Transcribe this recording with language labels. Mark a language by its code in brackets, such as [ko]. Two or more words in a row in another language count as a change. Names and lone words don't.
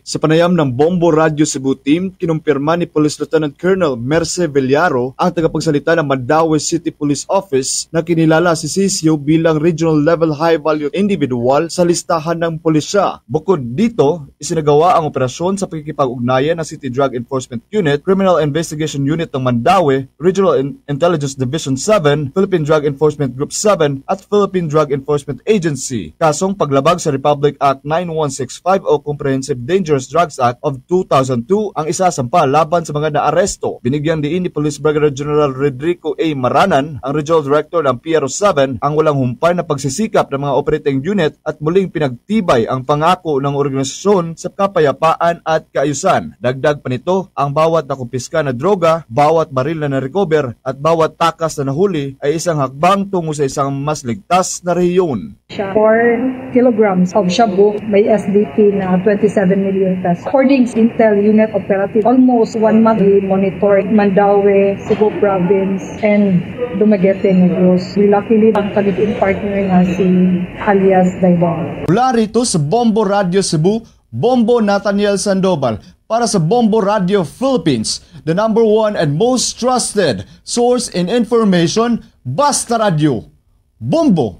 [tl] Sa panayam ng Bombo Radio Cebu Team, kinumpirma ni Police Lieutenant Colonel Merce Villaro, ang tagapagsalita ng Mandaue City Police Office, na kinilala si Sisio bilang [en] regional level high-value individual [tl] sa listahan ng pulisya. Bukod dito, isinagawa ang operasyon sa pagkikipag-ugnayan ng City Drug Enforcement Unit, Criminal Investigation Unit ng Mandaue, Regional Intelligence Division 7, Philippine Drug Enforcement Group 7 at Philippine Drug Enforcement Agency. Kasong paglabag sa Republic Act 9165 o Comprehensive Dangerous Drugs Act of 2002 ang isasampa laban sa mga naaresto. Binigyang diin ni Police Brigadier General Rodrigo A. Maranan, ang Regional Director ng PRO 7, ang walang humpay na pagsisikap ng mga operating unit at muling pinagtibay ang pangako ng organisasyon sa kapayapaan at kaayusan. Dagdag pa nito, ang bawat nakumpiska na droga, bawat baril na na-recover at bawat takas na nahuli ay isang hakbang tungo sa isang mas ligtas na rehiyon. [en] 4 kilograms of shabu, [tl] may SDP na [en] 27 million pesos. According to Intel Unit Operative, almost 1 month we monitored Mandaue, Cebu Province, and Dumaguete, Negros. [hil] Luckily, ang kalibing partner nga si alias Daybang. [tl] Mula rito sa Bombo Radio Cebu, Bombo Nathaniel Sandoval, para sa Bombo Radio Philippines, [en] the #1 and most trusted source in information, [tl] Basta Radio. Bombo!